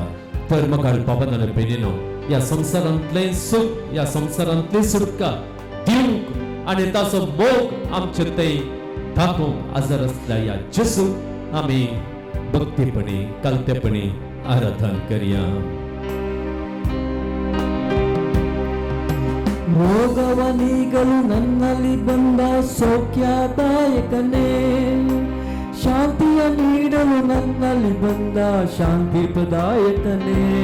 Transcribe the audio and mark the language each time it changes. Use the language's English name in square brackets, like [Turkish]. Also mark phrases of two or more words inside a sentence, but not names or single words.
[Konkani] तर मगळ बाबांनो आनी भयणींनो, ह्या संवसारांतलें सूख, ह्या संवसारांतली सुटका दिवंक आनी ताचो मोग आमचे थंय दाखोवंक आजार आसल्या ह्या जेजूक आमी भक्तीपणी, कलतेपणी आराधन करया. [Kannada] ರೋಗವನಿಗಳು ನನ್ನಲ್ಲಿ ಬಂದ ಸೌಖ್ಯದಾಯಕನೇ, ಶಾಂತಿಯ ನೀಡಲು ನನ್ನಲ್ಲಿ ಬಂದ ಶಾಂತಿ ಪ್ರದಾಯಕನೇ.